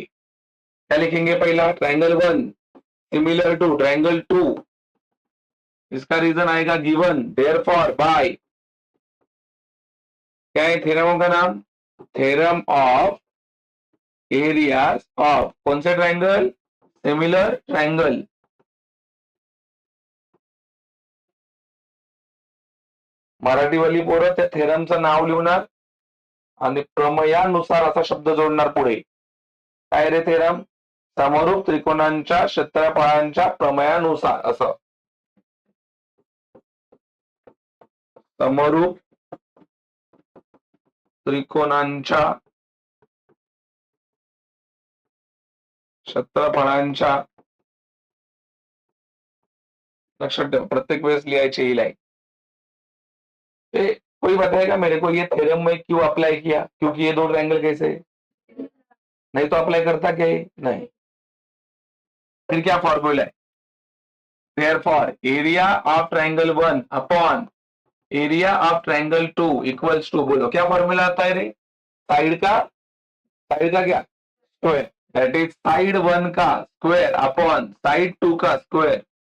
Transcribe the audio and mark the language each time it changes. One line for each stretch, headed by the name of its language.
Hindi: क्या लिखेंगे, पहला ट्रायंगल 1 सिमिलर टू ट्रायंगल 2, इसका रीजन आएगा गिवन, देयरफॉर बाय, क्या है थ्योरम का नाम, थ्योरम ऑफ एरियाज ऑफ कौन से ट्रायंगल, सिमिलर ट्रायंगल.
Marathi: मराठीवाली पोरं त्या थेरमचं नाव लिहणार आणि प्रमेयानुसार असा शब्द जोडणार पुढे. काय रे थेरम, समरूप त्रिकोणांच्या क्षेत्रफळांच्या प्रमेयानुसार, असं. समरूप त्रिकोणांच्या क्षेत्रफळांच्या, लक्षात ठेव प्रत्येक वेळेस लिहायची ही लाइन.
Hindi: कोई बताएगा मेरे को ये थ्योरम में क्यों अप्लाई किया, क्योंकि ये दो ट्रायंगल कैसे, नहीं तो अप्लाई करता क्या है, नहीं. फिर क्या फॉर्मूला है, therefore area of triangle 1 upon area of triangle 2 equals to, बोलो क्या फॉर्मूला आता है रे, साइड का क्या, स्क्वायर, दैट इज साइड 1 का स्क्वायर अपॉन साइड 2 का स्क्वायर.